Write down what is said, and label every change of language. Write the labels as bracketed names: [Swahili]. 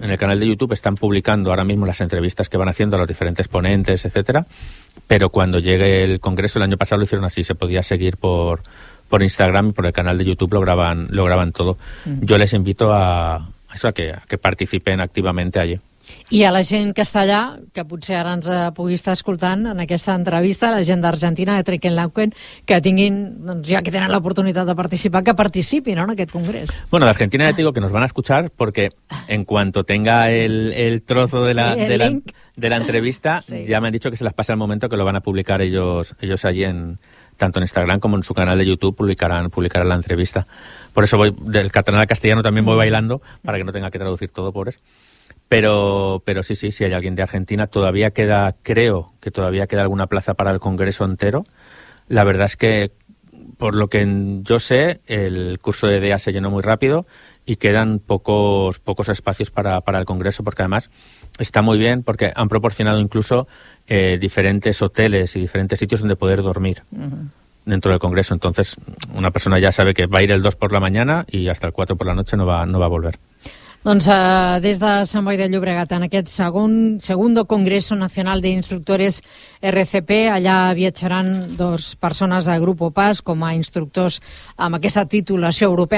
[Spanish] En el canal de YouTube están publicando ahora mismo las entrevistas que van haciendo a los diferentes ponentes, etcétera. Pero cuando llegue el congreso, el año pasado lo hicieron así, se podía seguir por Instagram y por el canal de YouTube lo graban todo. Yo les invito a que participen activamente allí. [Catalan] I a la gent que està allà, que potser ara ens pugui estar escoltant en aquesta entrevista, la gent d'Argentina, de Trenkelauken, que tinguin, doncs ja que tenen l'oportunitat de participar, que participin, no, en aquest congrés. [Spanish] Bueno, [Catalan] d'Argentina ja [Spanish] digo que nos van a escuchar porque en cuanto tenga el trozo de la entrevista, sí. Ya me han dicho que se las pasa el momento que lo van a publicar ellos allí en... tanto en Instagram como en su canal de YouTube publicarán la entrevista. Por eso voy del catalán al castellano, también voy bailando para que no tenga que traducir todo, pobres. Pero sí, sí, si hay alguien de Argentina, todavía queda, creo que todavía queda alguna plaza para el congreso entero. La verdad es que, por lo que yo sé, el curso de DEA se llenó muy rápido y quedan pocos espacios para el congreso, porque además está muy bien, porque han proporcionado incluso diferentes hoteles y diferentes sitios donde poder dormir dentro del congreso. Entonces, una persona ya sabe que va a ir el 2 por la mañana y hasta el 4 por la noche no va a volver. [Catalan] Doncs des de Sant Boi de Llobregat, en aquest segundo Congreso Nacional d'Instructores RCP, allà viatjaran dos persones de Grupo PAS com a instructors amb aquesta titulació europea.